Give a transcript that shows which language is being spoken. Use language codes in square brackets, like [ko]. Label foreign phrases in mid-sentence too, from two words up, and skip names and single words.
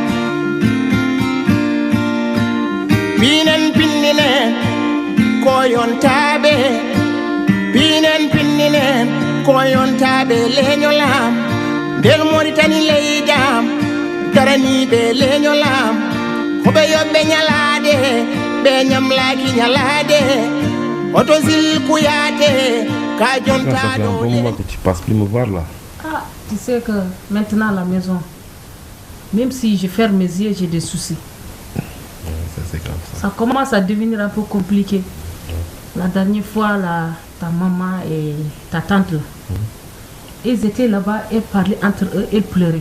[ff] pinen pinnine koyontaɓe leñolam nder Moritani leydam darani be leñolam hoɓe yoɓɓe ñalade ɓe ñamlaki ñalade oto zilkuyate ka jontaɗo. [fr] Un bon moment que tu passes plus me voir là. Ah, tu sais que maintenant à la maison, même si je ferme mes yeux, j'ai des soucis. Ça c'est comme ça. Ça commence à devenir un peu compliqué. La dernière fois, ta maman et ta tante là, ils étaient là-bas et parlaient entre eux et pleuraient.